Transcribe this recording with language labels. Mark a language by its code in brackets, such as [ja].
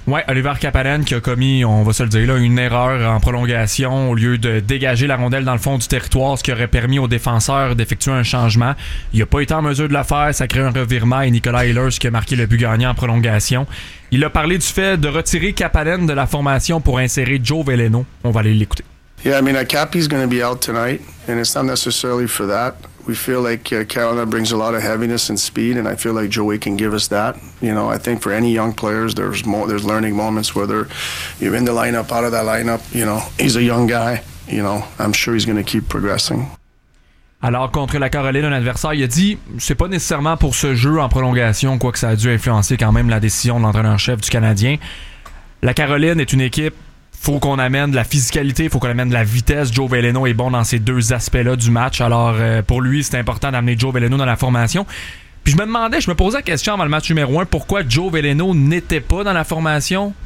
[fr] Ouais, Oliver Kapanen qui a commis, on va se le dire là, une erreur en prolongation au lieu de dégager la rondelle dans le fond du territoire, ce qui aurait permis aux défenseurs d'effectuer un changement. Il a pas été en mesure de le faire, ça crée un revirement et Nicolas Ehlers qui a marqué le but gagnant en prolongation. Il a parlé du fait de retirer Kapanen de la formation pour insérer Joe Veleno. On va aller l'écouter. [en] Yeah, I mean, Kapi's going to be out tonight, and it's not necessarily for that. We feel like Carolina brings a lot of heaviness and speed, and I feel like Joey can give us that. You know, I think for any young players, there's learning moments, whether you're in the lineup, out of that lineup. You know, he's a young guy. You know, I'm sure he's going to keep progressing. [fr] Alors, contre la Caroline, un adversaire, il a dit « C'est pas nécessairement pour ce jeu en prolongation, quoi que ça a dû influencer quand même la décision de l'entraîneur-chef du Canadien. La Caroline est une équipe, faut qu'on amène de la physicalité, faut qu'on amène de la vitesse. Joe Veleno est bon dans ces deux aspects-là du match. Alors, pour lui, c'est important d'amener Joe Veleno dans la formation. » Puis je me posais la question avant le match numéro 1, pourquoi Joe Veleno n'était pas dans la formation?